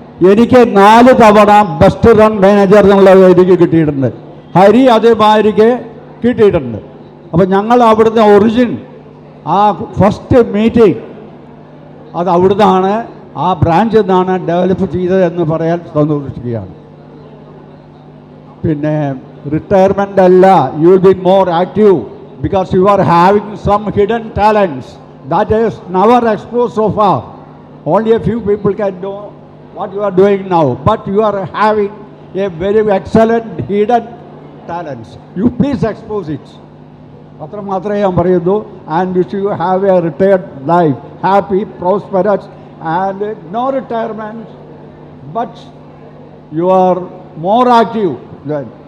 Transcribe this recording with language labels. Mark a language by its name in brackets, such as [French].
[Malayalam] എനിക്ക് 4 തവണ best run manager എന്നുള്ളത് എനിക്ക് കിട്ടിയിട്ടുണ്ട്. ഹരി അതേമാതിരിക്ക് കിട്ടിയിട്ടുണ്ട്. അപ്പം ഞങ്ങൾ അവിടുന്ന് ആ ഫസ്റ്റ് മീറ്റിംഗ് അത് അവിടുന്നാണ്, ആ ബ്രാഞ്ചിൽ നിന്നാണ് ഡെവലപ്പ് ചെയ്തതെന്ന് പറയാൻ സന്തോഷിക്കുകയാണ്. പിന്നെ റിട്ടയർമെൻ്റ് അല്ല, [English] You will be more active because you are having some hidden talents that is never exposed so far. Only a few people can know what you are doing now, but you are having a very excellent hidden talents. You please expose it. [Malayalam] അത്ര മാത്രമേ ഞാൻ പറയുന്നു. [English] And wish you have a retired life, happy, prosperous and no retirement, but you are more active then.